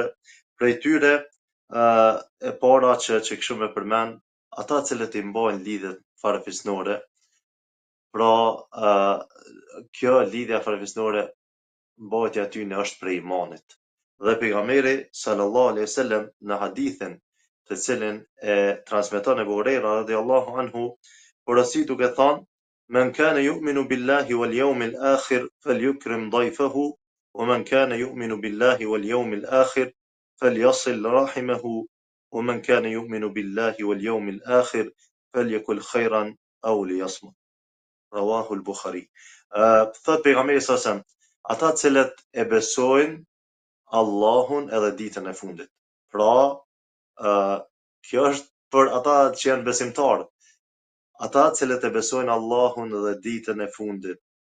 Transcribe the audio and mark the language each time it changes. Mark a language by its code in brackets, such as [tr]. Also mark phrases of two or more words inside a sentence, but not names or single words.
[sq] Prej tyre e para që kishu me përmend, ata cilët i mbajnë lidhjet farefisnore, pra kjo lidhja farefisnore, mbajtja e tyre është prej imanit. Dhe pejgamberi [ar] صلى الله عليه وسلم [sq] në hadithin të cilin e transmeton Ebu Hurajra [ar] رضي الله عنه, [sq] porosit duke thënë: [ar] من كان يؤمن بالله واليوم الآخر فليكرم ضيفه ومن كان يؤمن بالله واليوم الآخر فليصل رحمه ومن كان يؤمن بالله واليوم الآخر فليقل خيرا أو ليصمت. رواه البخاري. [sq] Thot pejgamberi [ar] صلى الله عليه وسلم, [sq] ata cilët e besojnë Allahun edhe ditën e fundit. Pra, kjo është për ata që janë besimtarë. Ata cilët e besojnë Allahun dhe ditën e fundit,